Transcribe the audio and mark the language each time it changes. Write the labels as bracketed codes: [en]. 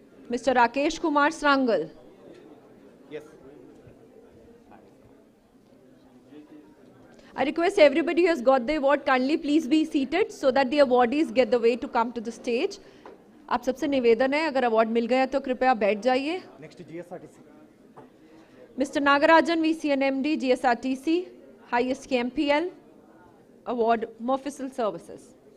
[en] Mr. Rakesh Kumar Strangal. Yes. I request everybody who has got the award kindly please be seated so that the awardees get the way to come to the stage. [hi] आप सबसे निवेदन है अगर award मिल गया तो कृपया बैठ जाइए. [en] Next GSRTC. Mr. Nagarajan, VCN MD, GSRTC, highest KMPL, award Mofficial Services.